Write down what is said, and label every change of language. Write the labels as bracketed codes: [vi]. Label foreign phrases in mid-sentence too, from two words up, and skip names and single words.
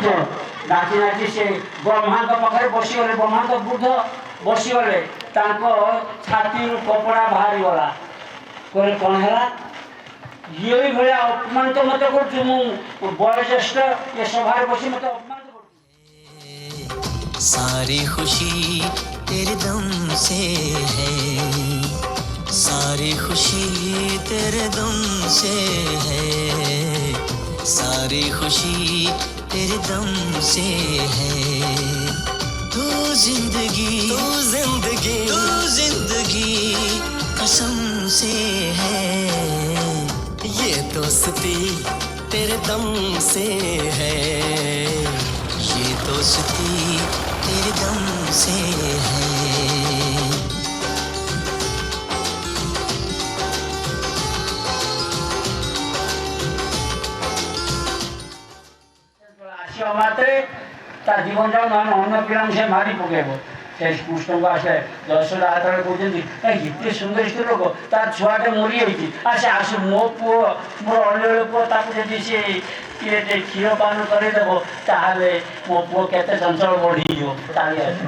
[or] ନାଚି ନାଚି ସେ ବ୍ରହ୍ମାଙ୍କ ପାଖରେ ବସିଗଲେ। ବ୍ରହ୍ମାଙ୍କ ବୃଦ୍ଧ ବସିଗଲେ, ତାଙ୍କ ଛାତିରୁ କପଡ଼ା ବାହାରିଗଲା। କହିଲେ କ'ଣ ହେଲା? ଇଏ ଭଳିଆ ଅପମାନିତ ମୋତେ କରୁଛୁ, ମୁଁ ବୟୋଜ୍ୟେଷ୍ଠ, ଏ ସଭାରେ ବସି ମୋତେ ଅପମାନିତ କରୁଛି। [hi] सारी खुशी तेरे दम से है, सारी खुशी तेरे दम से है, सारी खुशी तेरे दम से है। तू जिंदगी तू जिंदगी तू जिंदगी कसम से है, ये दोस्ती तेरे दम से है, ये दोस्ती तेरे दम से है। [or] ଆସିବା ମାତ୍ରେ ତା ଜୀବନଟାକୁ ନହେଲେ ଅନ୍ୟ ପିଲାଙ୍କୁ ସେ ମାରି ପକେଇବ। ସେ କୃଷ୍ଣଙ୍କୁ ଆସେ ଯଶୋଦା ହାତରେ କହୁଛନ୍ତି ଏତେ ସୁନ୍ଦର ସ୍ତ୍ରୀ ଲୋକ ତା ଛୁଆଟେ ମରିଯାଇଛି, ସେ ଆସୁ ମୋ ପୁଅ ମୋର ଅନ୍ୟ ପୁଅ ତାକୁ ଯଦି ସେ କିଏ କ୍ଷୀର ପାନ କରେଇଦେବ ତାହେଲେ ମୋ ପୁଅ କେତେ ଚଞ୍ଚଳ ବଢ଼ିଯିବ। ତାହେଲେ